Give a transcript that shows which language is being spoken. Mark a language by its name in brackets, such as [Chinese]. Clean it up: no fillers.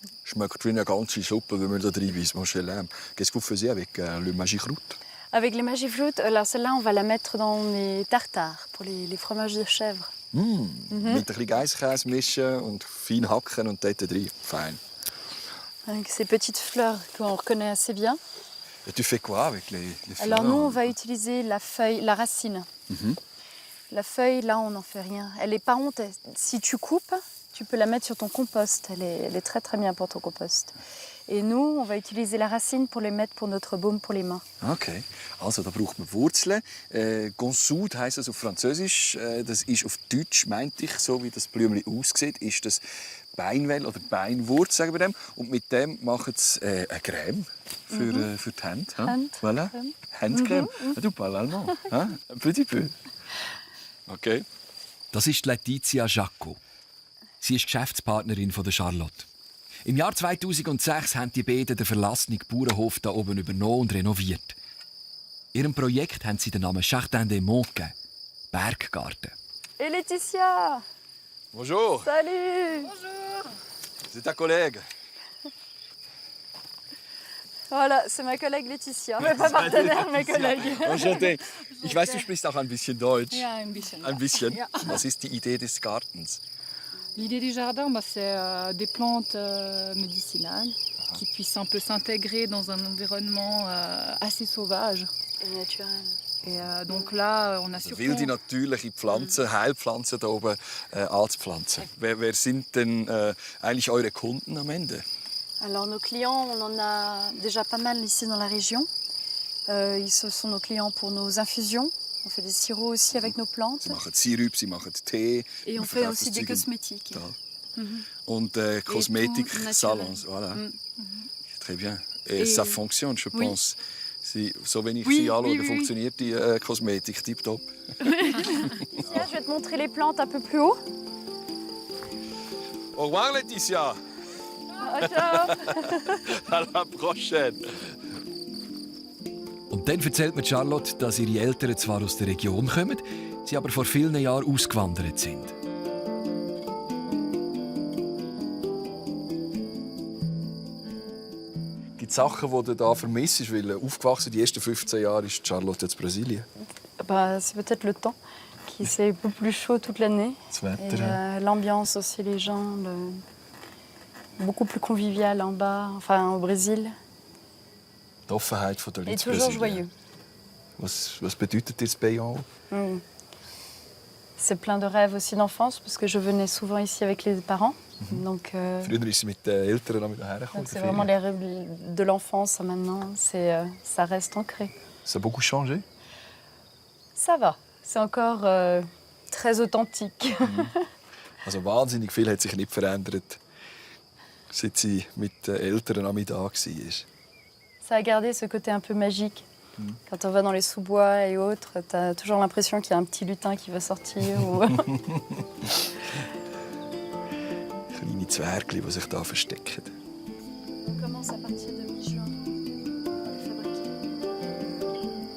[German] Schmeckt wie eine ganze Suppe, wenn man da drin ist. [French] Qu'est-ce que vous faisiez avec le magikraut? Avec les magifloutes, alors celle-là, on va la mettre dans les tartares pour les fromages de chèvre. [German] Mit ein bisschen Geisskäse mischen und fein hacken und dort rein. Fein. [French] Avec ces petites fleurs qu'on reconnaît assez bien. Et tu fais quoi avec les fleurs? Alors nous, on va utiliser la feuille, la racine. La feuille, là, on n'en fait rien. Elle est pas honte. Si tu coupes, tu peux la mettre sur ton compost. Elle est très très bien pour ton compost. Et nous, on va utiliser la racine pour les mettre pour notre baume pour les mains. [German] Okay, also da braucht man Wurzeln. Gonsoud heisst das auf Französisch. Das ist auf Deutsch, meinte ich, so wie das Blümchen aussieht, ist das Beinwell oder Beinwurz, sagen wir dem. Und mit dem machen sie eine Creme für die Hände. [French] Voilà. Handcreme. Du parles allemand. [German] Ein [French] petit peu. Okay. [German] Das ist Letizia Jacco. Sie ist Geschäftspartnerin von der Charlotte. Im Jahr 2006 haben die beiden den verlassenen Bauernhof hier oben übernommen und renoviert. Ihrem Projekt haben sie den Namen Jardin des Monts gegeben. Berggarten. [French] Et Laetitia! Bonjour. Salut! Bonjour. C'est ta collègue. Voilà, c'est ma collègue Laetitia. Mais pas partenaire, mes collègues. Enchanté. [German] Ich weiß, du sprichst auch ein bisschen Deutsch. Ja, ein bisschen. Ein bisschen. Ja. Was ist die Idee des Gartens? [French] L'idée du jardin, c'est des plantes médicinales qui puissent un peu s'intégrer dans un environnement assez sauvage. Et naturel. Et donc là, on a surtout... [German] Wilde natürliche Pflanzen, Heilpflanzen hier oben anzupflanzen. Wer sind denn eigentlich eure Kunden am Ende? [French] Alors nos clients, on en a déjà pas mal ici dans la région. Ce sont nos clients pour nos infusions. On fait des sirops aussi avec nos plantes. [German] Sie machen Sirup, sie machen Tee. [French] Et on fait aussi des cosmétiques. [German] Und Kosmetiksalons. [French] Voilà. Très bien. Et ça fonctionne, je pense. [German] So wenn ich sie anschaue, funktioniert die Kosmetik tiptop. [French] Laetitia, je vais te montrer les plantes un peu plus haut. Au revoir, Laetitia. Ciao. À la prochaine. [German] Und dann erzählt mir Charlotte, dass ihre Eltern zwar aus der Region kommen, sie aber vor vielen Jahren ausgewandert sind. Gibt es Sachen, die du da vermisst? Weil aufgewachsen die ersten 15 Jahre ist Charlotte jetzt Brasilien. [French] Bah, c'est peut-être le temps, qui c'est un peu plus chaud toute l'année. [German] Das Wetter. [French] l'ambiance aussi, les gens, beaucoup plus convivial en bas, enfin au Brésil. [German] Die Offenheit der Leute [French] Et [German] in [French] toujours [German] Brasilien. [French] joyeux. [German] Was bedeutet dir das Bayonne? [French] C'est plein de rêves aussi d'enfance, parce que je venais souvent ici avec les parents. Donc, [German] Früher ist sie mit den Eltern noch hierher [French] donc [German] gekommen. [French] c'est vraiment les rêves de l'enfance maintenant. Ça reste ancré. Ça a beaucoup changé. Ça va. C'est encore très authentique. [German] Also wahnsinnig viel hat sich nicht verändert, seit sie mit den Eltern am da war. [French] Ça a gardé ce côté un peu magique. Quand on va dans les sous-bois et autres, tu as toujours l'impression qu'il y a un petit lutin qui va sortir. [German] Kleine Zwergli, die sich da verstecken. [French] On commence à partir de mi-juin à les fabriquer.